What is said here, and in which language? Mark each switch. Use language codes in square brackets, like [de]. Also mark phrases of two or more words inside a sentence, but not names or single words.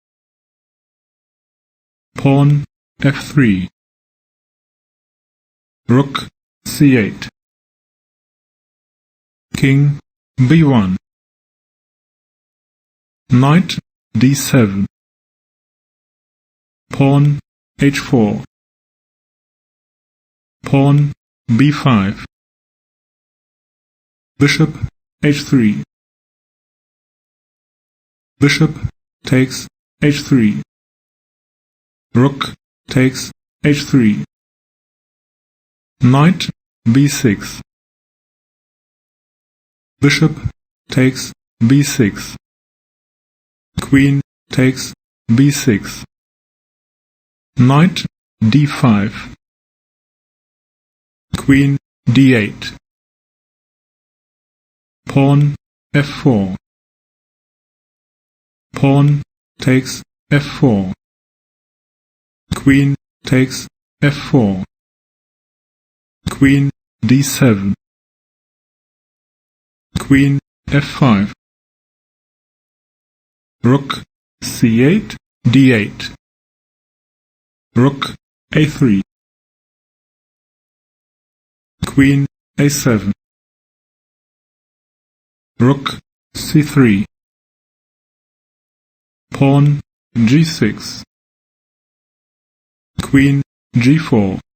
[en] pawn f3, rook c8, king b1, knight d7, pawn h4, pawn b5, bishop h3, bishop takes h3, rook takes h3, knight b6, bishop takes b6, queen takes b6, knight d5, queen d8, pawn f4, pawn takes f4, queen takes f4, queen d7, queen f5, rook c8, d8, rook a3, queen a7, rook c3, pawn g6, queen g4,